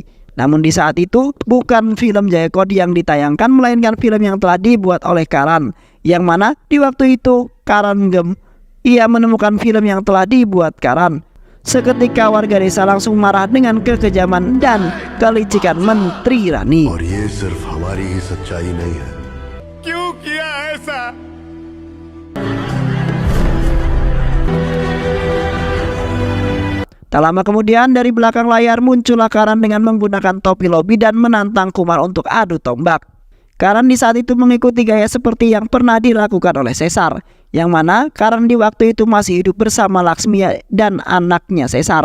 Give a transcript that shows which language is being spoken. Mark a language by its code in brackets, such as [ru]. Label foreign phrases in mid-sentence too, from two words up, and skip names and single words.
[id] Namun di saat itu bukan film Jaya Kodi yang ditayangkan melainkan film yang telah dibuat oleh Karan, yang mana di waktu itu Kamargem ia menemukan film yang telah dibuat Karan. Seketika warga desa langsung marah dengan kekejaman dan kelicikan Menteri Rani. [hi] और ये सिर्फ हमारी ही सच्चाई नहीं है। क्यों किया ऐसा? [id] Tak lama kemudian dari belakang layar muncullah Karan dengan menggunakan topi lobi dan menantang Kumar untuk adu tombak. Karan di saat itu mengikuti gaya seperti yang pernah dilakukan oleh Caesar, yang mana Karan di waktu itu masih hidup bersama Laksmi dan anaknya Caesar.